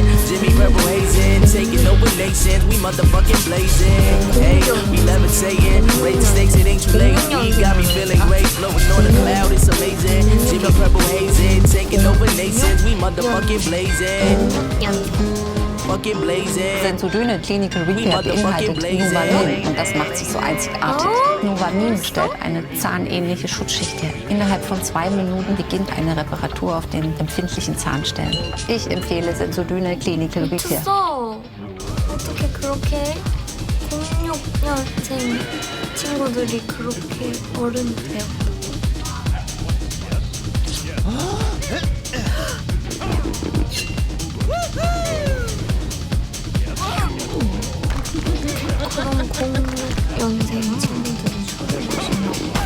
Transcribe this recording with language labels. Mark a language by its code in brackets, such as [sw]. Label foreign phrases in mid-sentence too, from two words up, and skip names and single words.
[en] Jimmy Purple hazing, taking over nations. We motherfucking blazing. Hey, we levitating, raise stakes, it ain't too late. We got me feeling great, floating on a cloud, it's amazing. Jimmy Purple hazing, taking over nations. We motherfucking blazing. [de] Sensodyne Clinical Repair beinhaltet Novamin und das macht sie so einzigartig. Novamin stellt eine zahnähnliche Schutzschicht her. Innerhalb von 2 Minuten beginnt eine Reparatur auf den empfindlichen Zahnstellen. Ich empfehle Sensodyne Clinical Repair. [ko] 어떻게 그렇게 06년생 친구들이 그렇게 어른이 돼요? 그럼 06년생 친구들이 술을 마신다고?